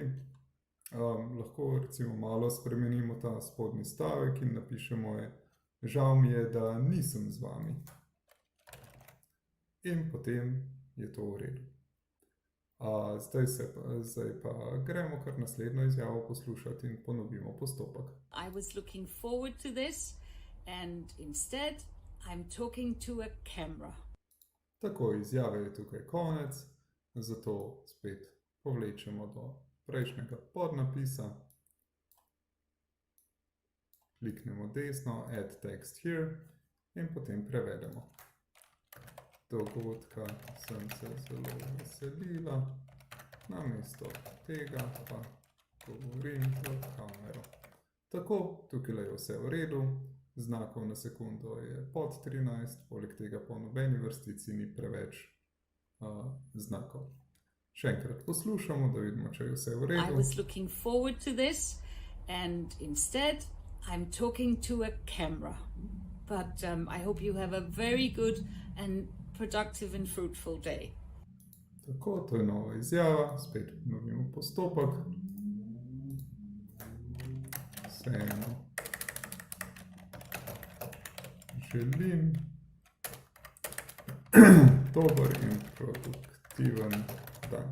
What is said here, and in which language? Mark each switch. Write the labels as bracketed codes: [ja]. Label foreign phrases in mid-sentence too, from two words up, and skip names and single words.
[sl] Lahko recimo malo spremenimo ta spodnji stavek in napišemo žal mi je, da nisem z vami. In potem je to v redu. Zdaj pa gremo kar naslednjo izjavo poslušati in ponovimo postopek. [en] I was looking forward to this and instead I'm talking to a camera. [sl] Tako, izjave je tukaj konec, zato spet povlečemo do prejšnjega podnapisa. Kliknemo desno, [en] add text here [sl] in potem prevedemo. Dogodka sem se zelo veselila, namesto tega pa govorim v kamero. Tako, tukaj je vse v redu, znakov na sekundo je pod 13, poleg tega po nobeni vrstici ni preveč znakov. Še enkrat poslušamo, da vidimo, če je vse v redu. [en] I was looking forward to this and instead I'm talking to a camera. But I hope you have a very good and productive and fruitful day. [sl] Tako, to je nova izjava, spet ponovimo postopek. Vseeno želim dober in produktiven dan.